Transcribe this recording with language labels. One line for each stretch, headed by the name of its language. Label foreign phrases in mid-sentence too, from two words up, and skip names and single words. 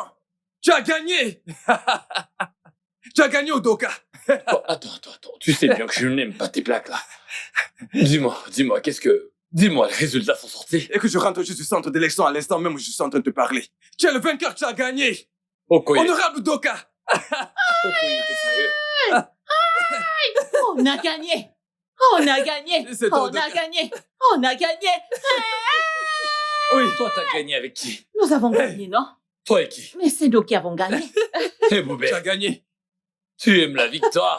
French: Tu as gagné! Tu as gagné, Udoka! Oh, attends. Tu sais bien que je n'aime pas tes plaques, là. Dis-moi, Dis-moi, les résultats sont sortis. Et que je rentre juste du centre d'élection à l'instant même où je suis en train de te parler. Tu es le vainqueur, tu as gagné! Okoye. Honorable Udoka! Okoye, t'es sérieux? On a gagné! C'est toi, Udoka. Oui. Toi, t'as gagné avec qui? Nous avons gagné, non? Toi et qui? Mais c'est nous qui avons gagné. Eh, Boubé, Tu as gagné. tu aimes la victoire.